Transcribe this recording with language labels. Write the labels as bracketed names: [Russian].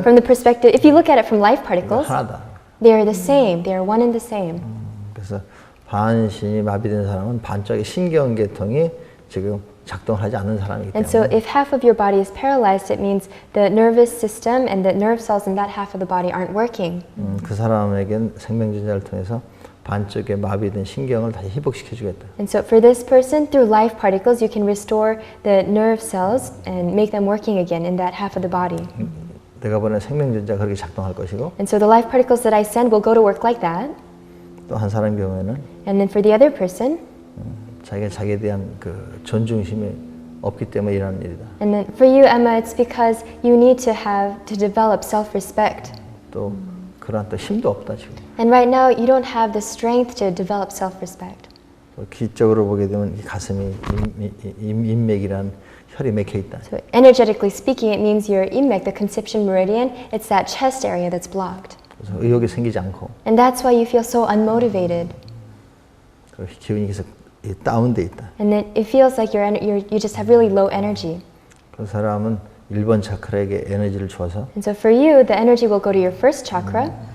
[English] from the perspective, if you look at it from life particles, [Korean] 하나다. [English] they are the same. They are one and the same. [Korean] 그래서 반신이 마비된 사람은 반쪽의 신경계통이 지금 작동하지 않는 사람이기 [English] And so [Korean] 때문에 [English] if half of your body is paralyzed, it means the nervous system and the nerve cells in that half of the body aren't working. [Korean] 그 사람에겐 생명전자를 통해서 반쪽에 마비된 신경을 다시 회복시켜 주겠다. [English] And so for this person, through life particles, you can restore the nerve cells and make them working again in that half of the body. [Korean] 내가 보낸 생명전자가 그렇게 작동할 것이고 [English] And so the life particles that I send will go to work like that. [Korean] 또 한 사람 경우에는 [English] And then for the other person, [Korean] 자기가 자기에 대한 그 존중심이 없기 때문에 일어나는 일이다. [English] and then for you, Emma, it's because you need to develop self-respect. [Korean] 또 그러한 또 힘도 없다 지금. [English] And right now, you don't have the strength to develop self-respect. [Korean] 또 기적으로 보게 되면 이 가슴이 인맥이란 혈이 맥혀 있다. [English] So energetically speaking, it means your inmec, the conception meridian, it's that chest area that's blocked. [Korean] 그래서 의욕이 생기지 않고 [English] And that's why you feel so unmotivated. [Korean] 그 기운이 계속 다운돼 있다. [English] And then it feels like you just have really low energy. [Korean] 그 사람은 1번 차크라에게 에너지를 줘서 [English] And so for you, the energy will go to your first chakra,